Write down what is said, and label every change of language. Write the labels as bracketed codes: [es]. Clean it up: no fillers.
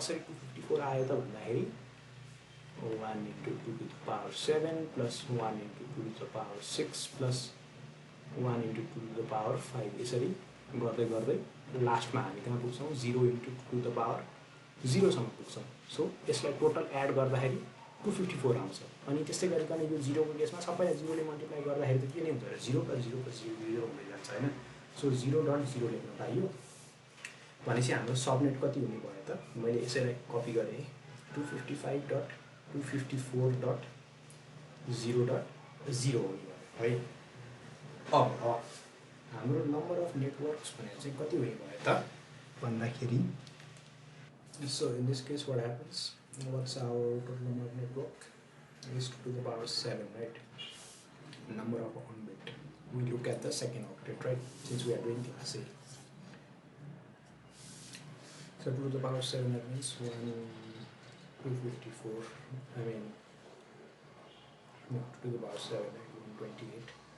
[ne] कसरी 254 आयो त भन्दाखेरि [en] 1 into 2 to the power 7 plus 1 into 2 to the power 6 plus 1 into 2 to the power 5 [ne] यसरी गर्दै गर्दै लास्टमा हामी कहाँ पुग्छौँ, [en] 0 into 2 to the power 0 [ne] सम्म पुग्छौँ। सो यसलाई टोटल एड गर्दाखेरि 254 आउँछ। अनि त्यस्तै गरिकन यो 0 को केसमा सबैलाई 0 ले मल्टिप्लाई गर्दाखेरि त के नै हुन्छ, 0 + 0 + 0 0 हुँदै जान्छ हैन। सो 0.0 लेख्न पाइयो भनेपछि हाम्रो सबनेट कति हुने भयो त, मैले यसैलाई कपी गरेँ, 255.254.0.0 हुने भयो है। अब हाम्रो नम्बर अफ नेटवर्क्स भनेर चाहिँ कति हुने भयो त भन्दाखेरि, [en] So in this case what happens, what's our total number of network is 2 to the power 7 right, number of on bit. We look at the second octet right, since we are doing class A. So 2 to the power 7 that means 254, I mean no, 2 to the power 7 128.